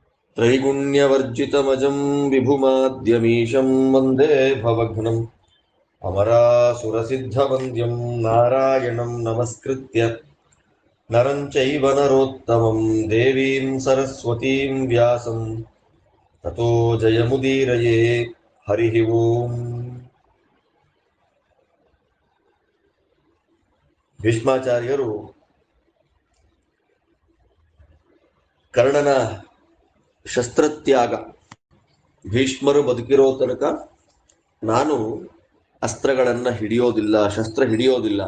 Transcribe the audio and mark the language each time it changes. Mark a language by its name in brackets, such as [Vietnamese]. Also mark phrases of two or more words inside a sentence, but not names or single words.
[Sanskrit] त्रैगुण्यवर्जितमजं विभुमाद्यमीशं वन्दे भवघ्नम् अमरासुरसिद्धवन्द्यं नारायणं नमस्कृत्य नरं चैव नरोत्तमं देवीं सरस्वतीं व्यासं ततो जयमुदीरये हरिः ओम्। [Kannada] ಭೀಷ್ಮಾಚಾರ್ಯರು ಕರ್ಣನ ಶಸ್ತ್ರತ್ಯಾಗ, ಭೀಷ್ಮರು ಬದುಕಿರೋ ತನಕ ನಾನು ಅಸ್ತ್ರಗಳನ್ನು ಹಿಡಿಯೋದಿಲ್ಲ, ಶಸ್ತ್ರ ಹಿಡಿಯೋದಿಲ್ಲ.